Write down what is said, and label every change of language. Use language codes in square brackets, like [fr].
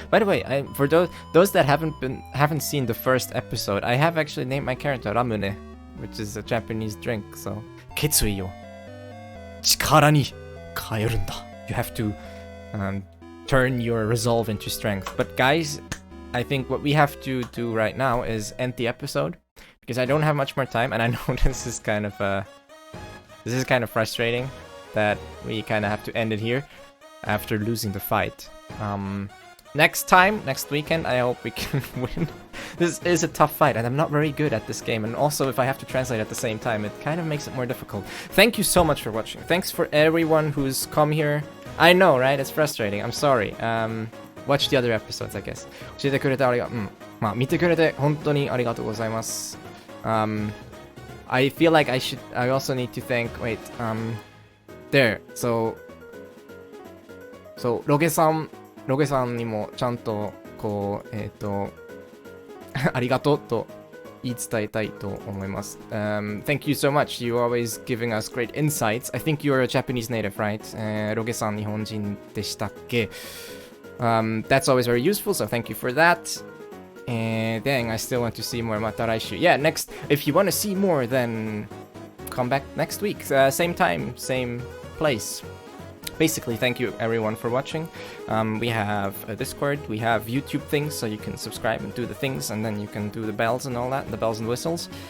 [en] By the way, for those that haven't seen the first episode, I have actually named my character Ramune, which is a Japanese drink. [ja] So, 決意を力に変えるんだ. [en] You have to turn your resolve into strength. But guys, I think what we have to do right now is end the episode because I don't have much more time, and I know this is kind of frustrating that we kind of have to end it here after losing the fight. Next weekend, I hope we can win. This is a tough fight, and I'm not very good at this game, and also if I have to translate at the same time, it kind of makes it more difficult. Thank you so much for watching. Thanks for everyone who's come here. I know, right? It's frustrating. I'm sorry. Watch the other episodes, I guess. [ja] 教えてくれて見てくれて本当にありがとうございます。 [en] I feel like I also need to thank, there. [ja] So, ロゲさんにもちゃんとこうありがとうと言い伝えたいと思います。 [en] Thank you so much. You're always giving us great insights. I think you're a Japanese native, right? [ja] ロゲさん日本人でしたっけ? [en] That's always very useful, so thank you for that. And dang, I still want to see more. [ja] また来週. [en] Yeah, next. If you want to see more, then come back next week. Same time, same place. Basically, thank you everyone for watching. We have a Discord, we have YouTube things, so you can subscribe and do the things, and then you can do the bells and all that, the bells and whistles.